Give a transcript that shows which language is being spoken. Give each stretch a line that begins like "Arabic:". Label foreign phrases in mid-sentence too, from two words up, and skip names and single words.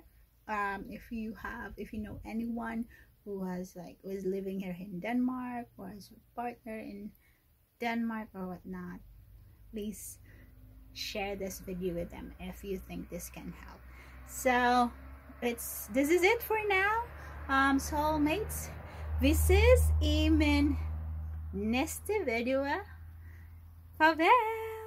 English: If you know anyone who is living here in Denmark, or has a partner in Denmark or whatnot, please share this video with them if you think this can help. So this is it for now, soulmates.
Danish: Vi ses i min næste video. Farvel!